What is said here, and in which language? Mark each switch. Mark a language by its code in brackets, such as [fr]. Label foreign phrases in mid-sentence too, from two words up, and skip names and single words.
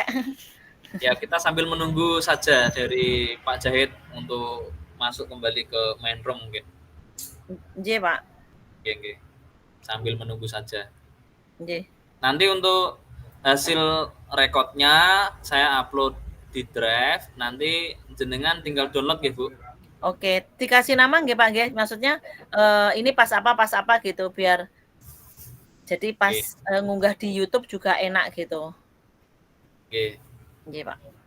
[id] Ya kita sambil menunggu saja dari Pak Jahid untuk masuk kembali ke [en] main room [id] mungkin. [jv] Nggih, Pak. [id] Oke. Sambil menunggu saja. [jv] Nggih. [id] Nanti untuk hasil rekodnya saya upload di drive, nanti jenengan tinggal download ya Bu. Oke, dikasih nama nggih Pak nggih? Maksudnya ini pas apa gitu biar jadi pas ngunggah di YouTube juga enak gitu. Oke. [jv] Nggih, Pak.